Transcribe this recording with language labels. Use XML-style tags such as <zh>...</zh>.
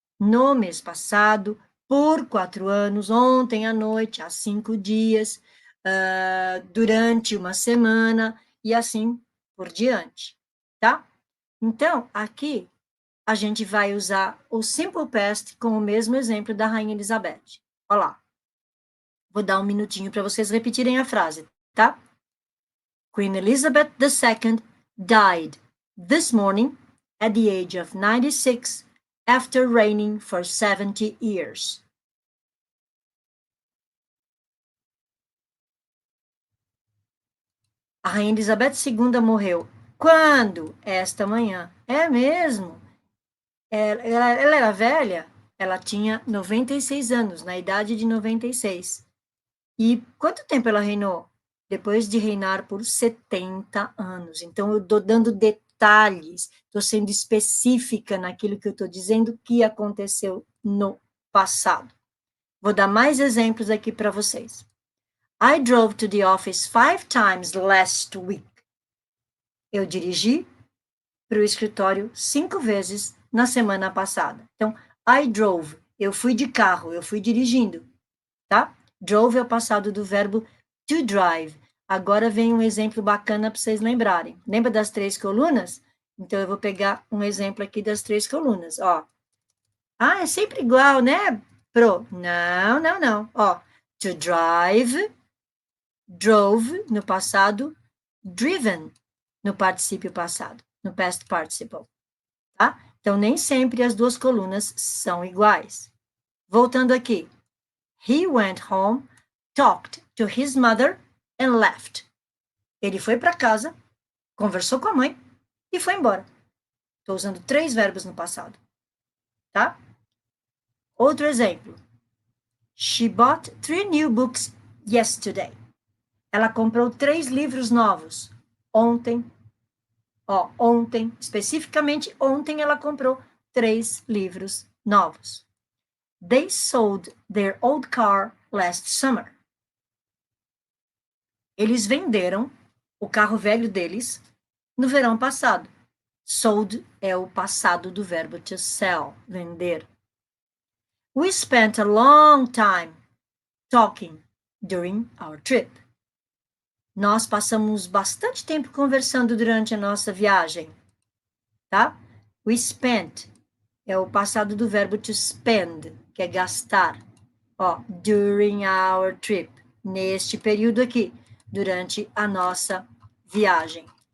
<pt>No mês passado, por 4 anos, ontem à noite, há 5 dias, durante uma semana, e assim por diante, tá? Então, aqui, a gente vai usar o simple past com o mesmo exemplo da Rainha Elizabeth. Olha lá. Vou dar um minutinho para vocês repetirem a frase, tá?</pt> <en>Queen Elizabeth II died this morning at the age of 96 after reigning for 70 years.</en> <pt>A Rainha Elizabeth II morreu. Quando? Esta manhã. É mesmo? Ela era velha? Ela tinha 96 anos, na idade de 96. E quanto tempo ela reinou? Depois de reinar por 70 anos. Então, eu estou dando detalhes, estou sendo específica naquilo que eu estou dizendo que aconteceu no passado. Vou dar mais exemplos aqui para vocês.</pt> <en>I drove to the office 5 times last week.</en> <pt>Eu dirigi para o escritório 5 vezes na semana passada. Então,</pt> <en>I drove,</en> <pt>eu fui de carro, eu fui dirigindo, tá? Drove é o passado do verbo to drive. Agora vem um exemplo bacana para vocês lembrarem. Lembra das 3 colunas? Então, eu vou pegar um exemplo aqui das 3 colunas, ó. Ah, é sempre igual, né, Pro? Não, não, não. Ó,</pt> <en>to drive, drove</en> <pt>no passado, driven no particípio passado, no past participle, tá? Então, nem sempre as duas colunas são iguais. Voltando aqui.</pt> <en>He went home, talked to his mother and left.</en> <pt>Ele foi para casa, conversou com a mãe e foi embora. Estou usando 3 verbos no passado, tá? Outro exemplo.</pt> <en>She bought 3 new books yesterday.</en> <pt>Ela comprou 3 livros novos ontem. Ó, ontem, especificamente ontem, ela comprou 3 livros novos.</pt> <en>They sold their old car last summer.</en> <pt>Eles venderam o carro velho deles no verão passado. Sold é o passado do verbo to sell, vender.</pt> <en>We spent a long time talking during our trip.</en> <pt>Nós passamos bastante tempo conversando durante a nossa viagem, tá?</pt> <en>We spent</en> <pt>é o passado do verbo to spend, que é gastar. Ó,</pt> <en>during our trip,</en> <pt>neste período aqui, durante a nossa viagem.</pt>